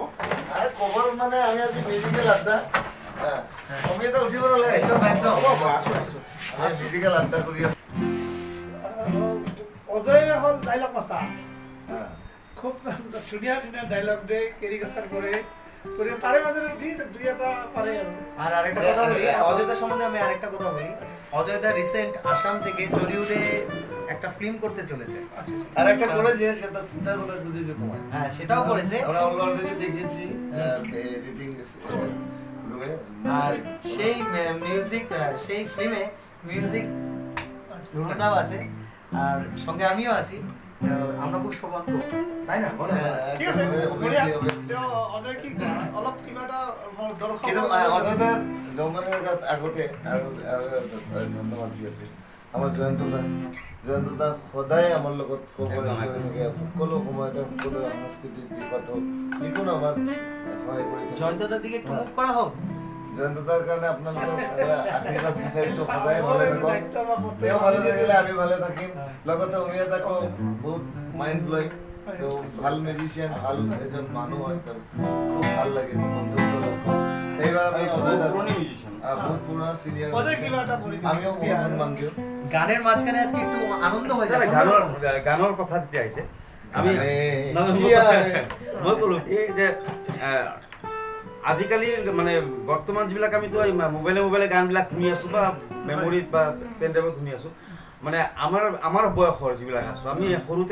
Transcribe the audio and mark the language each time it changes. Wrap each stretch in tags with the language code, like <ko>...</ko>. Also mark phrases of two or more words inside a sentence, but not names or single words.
<as>আৰে খবৰ মানে আমি আজি মিউজিকেল আড্ডা আমি এটা উঠিব নালাগে আমি মিউজিকেল আড্ডা কৰি আছোঁ অজয় হ'ল ডাইলগ মাষ্টাৰ খুব ধুনীয়া ধুনীয়া ডাইলগ দিয়ে কেৰিকেচাৰ কৰে গতিকে তাৰে মাজতে উঠি দুই এটা পাৰে আৰু</as> <bn>আর আরেকটা কথা বলি অজয়দার সম্বন্ধে আমি আরেকটা কথা বলি অজয়দা রিসেন্ট আসাম থেকে টলিউডে একটা ফিল্ম করতে চলেছে আর একটা করেছে সেটা কোথায় কোথায় বুঝেছে তোমার হ্যাঁ সেটাও করেছে আমরা অলরেডি দেখেছি এডিটিং রুমে আর সেই মিউজিক সেই ফিল্মে মিউজিক রুনাও আছে আর সঙ্গে আমিও আছি তো আমরা খুব সৌভাগ্য তাই না বলো ঠিক আছে obviously, বঢ়িয়া। obviously.</bn> <as>তেওঁ অজয় কি কয়? অলপ কিবা এটা মোৰ দৰ্শক কিন্তু অজয়দাৰ জন্মৰ আগতে আৰু ধন্যবাদ দি আছোঁ আমাৰ জয়ন্তদা সদায় আমাৰ লগত কোঅপাৰেট কৰি থাকে সকলো সময়তে সকলো সাংস্কৃতিক দিশতো যিকোনো আমাৰ সহায় কৰি থাকে</as> <bn>জয়ন্তদার দিকে একটু মুভ করা হোক</bn> <as>জয়ন্তদাৰ কাৰণে আপোনালোকৰ আশীৰ্বাদ বিচাৰিছোঁ সদায় ভালে থাকক তেওঁ ভালে থাকিলে আমি ভালে থাকিম লগতে অমিয়াদাকো বহুত</as> <en>mind blowing</en> <as>তেওঁ ভাল মিউজিচিয়ান ভাল এজন মানুহ হয় তেওঁ খুব ভাল লাগে বন্ধুত্ব লগ এইবাৰ আমি অজয়দাৰ বহুত পুৰণা চিনিয়ৰ অজয় কিবা এটা কৰি দিব। আমিও বহুত সন্মান দিওঁ</as> <bn>গানের মাঝখানে আজকে একটু আনন্দ হয়ে যাবে</bn> <as>গানৰ কথা যেতিয়া আহিছে আমি মই ক'লো এই যে আজিকালি মানে বৰ্তমান যিবিলাক আমিতো মোবাইলে গানবিলাক শুনি আছোঁ বা মেমৰিত বা পেন ড্ৰাইভত শুনি আছোঁ মানে আমাৰ বয়সৰ যিবিলাক আছোঁ আমি সৰুতে</as>